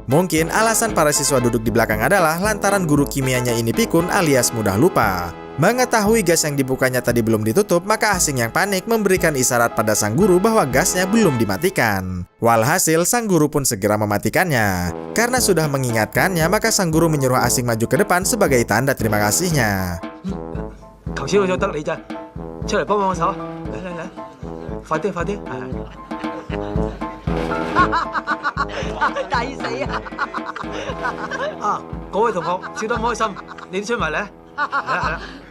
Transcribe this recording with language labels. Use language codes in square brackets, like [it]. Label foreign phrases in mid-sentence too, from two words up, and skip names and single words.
[id] Mungkin alasan para siswa duduk di belakang adalah lantaran guru kimianya ini pikun alias mudah lupa. Mengetahui gas yang dibukanya tadi belum ditutup, maka Asing yang panik memberikan isyarat pada sang guru bahwa gasnya belum dimatikan. Walhasil, sang guru pun segera mematikannya. Karena sudah mengingatkannya, maka sang guru menyuruh Asing maju ke depan sebagai tanda terima kasihnya. [yue] 頭先我就得你咋，出嚟幫幫我手，嚟嚟嚟，快啲快啲，抵死啊！啊，嗰位同學笑得唔開心，你都出埋嚟，係啦係啦，